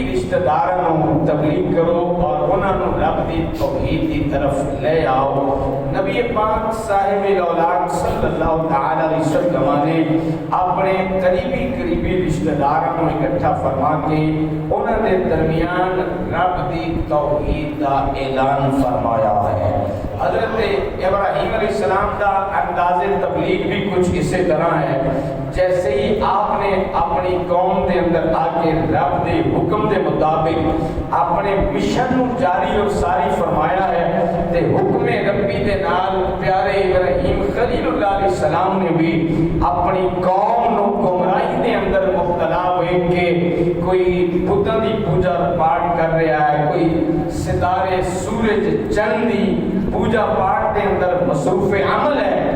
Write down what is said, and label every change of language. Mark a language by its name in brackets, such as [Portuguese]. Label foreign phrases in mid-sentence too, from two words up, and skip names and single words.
[Punjabi] رشتہ داراں نوں تبلیغ کرو اور انہاں نوں رب دی توحید دی طرف لے آؤ۔ نبی پاک صاحب الاولاد [Arabic] صلی اللہ تعالی علیہ وسلم [Punjabi] نے اپنے قریبی رشتہ داراں نوں اکٹھا فرما کے انہاں دے درمیان رب دی توحید دا اعلان فرمایا ہے۔ [Urdu] حضرت ابراہیم [Arabic] علیہ السلام [Urdu] کا انداز تبلیغ بھی کچھ اسی طرح ہے، جیسے ہی آپ نے اپنی قوم دے [Punjabi] اندر آ کے رب دے حکم دے مطابق اپنے مشن جاری اور ساری فرمایا ہے، تے حکم ربی دے نال پیارے ابراہیم خلیل اللہ [Arabic] علیہ السلام [Punjabi] نے بھی اپنی قوم نو گمراہی دے اندر مبتلا ہوئے کہ کوئی بتاں دی پوجا پاٹ کر رہا ہے، کوئی ستارے سورج چند دی پوجا پاٹ کے اندر مصروف عمل ہے۔